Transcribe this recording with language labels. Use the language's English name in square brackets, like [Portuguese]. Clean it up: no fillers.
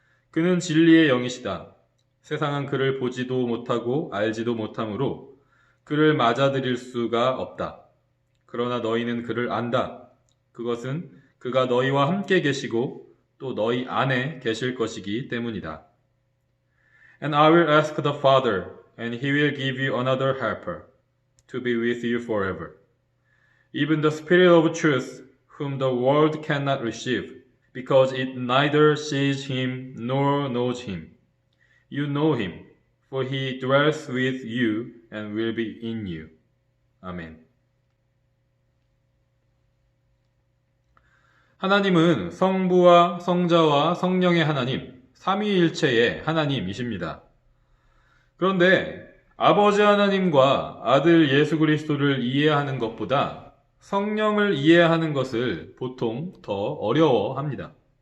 [Korean] 그는 진리의 영이시다. 세상은 그를 보지도 못하고 알지도 못하므로 그를 맞아들일 수가 없다. 그러나 너희는 그를 안다. 그것은 그가 너희와 함께 계시고 또 너희 안에 계실 것이기 때문이다. [English] And I will ask the Father, and he will give you another helper, to be with you forever. Even the Spirit of truth, whom the world cannot receive, because it neither sees him nor knows him. You know him, for he dwells with you and will be in you. [Korean] 아멘. 하나님은 성부와 성자와 성령의 하나님, 삼위일체의 하나님이십니다. 그런데 아버지 하나님과 아들 예수 그리스도를 이해하는 것보다 성령을 이해하는 것을 보통 더 어려워합니다.